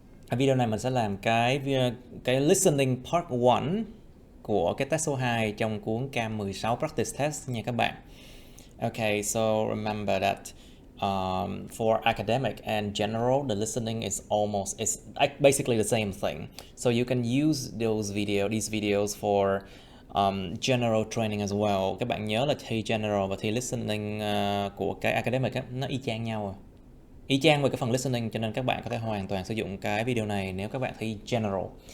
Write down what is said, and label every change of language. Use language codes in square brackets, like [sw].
[vi] Ở video này mình sẽ làm cái listening part 1 của cái test số 2 trong cuốn Cam 16 Practice Test nha các bạn. [en] Okay, so remember that for academic and general, the listening is basically the same thing. So you can use these videos for general training as well. [vi] Các bạn nhớ là thi general và thi listening của cái academic á, nó y chang nhau y chang với cái phần listening, cho nên các bạn có thể hoàn toàn sử dụng cái video này nếu các bạn thi general.